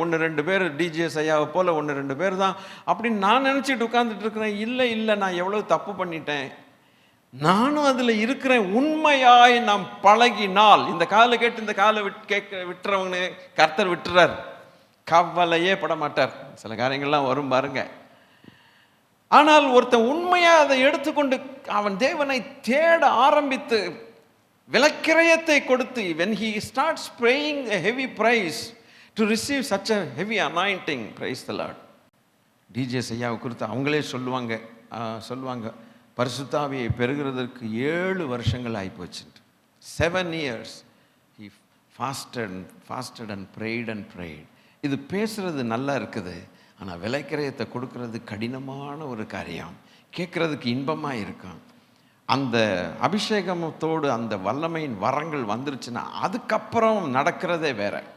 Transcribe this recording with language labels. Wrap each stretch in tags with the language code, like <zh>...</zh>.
<ta>1-2 பேர் டிஜிஎஸ் ஐயாவை போல் 1-2 பேர் தான் அப்படின்னு நான் நினச்சிட்டு உட்காந்துட்டு இருக்கிறேன். இல்லை நான் எவ்வளோ தப்பு பண்ணிட்டேன், நானும் அதில் இருக்கிறேன். உண்மையாய் நாம் பழகினால், இந்த காலை கேட்டு இந்த காலை விட்டுறவங்க கர்த்தர் விட்டுறார், கவலையே பட மாட்டார். சில காரியங்கள்லாம் வரும் பாருங்க. ஆனால் ஒருத்தன் உண்மையா அதை எடுத்துக்கொண்டு அவன் தேவனை தேட ஆரம்பித்து விலக்கிரயத்தை கொடுத்து,</ta> <en>when he starts paying a heavy price to receive such a heavy anointing, praise the Lord.</en> <ta>DGS ஐயாவை குறித்து அவங்களே சொல்லுவாங்க பரிசுத்த ஆவியை பெறுகிறதற்கு 7 வருஷங்கள் ஆகிப்போச்சு.</ta> <en>7 years he fasted and prayed.</en> <ta>இது பேசுறது நல்லா இருக்குது, ஆனால் விலைக்கிரயத்தை கொடுக்கறது கடினமான ஒரு காரியம். கேட்கறதுக்கு இன்பமாக இருக்கும். அந்த அபிஷேகத்தோடு அந்த வல்லமையின் வரங்கள் வந்துருச்சுன்னா அதுக்கப்புறம் நடக்கிறதே வேற.</ta>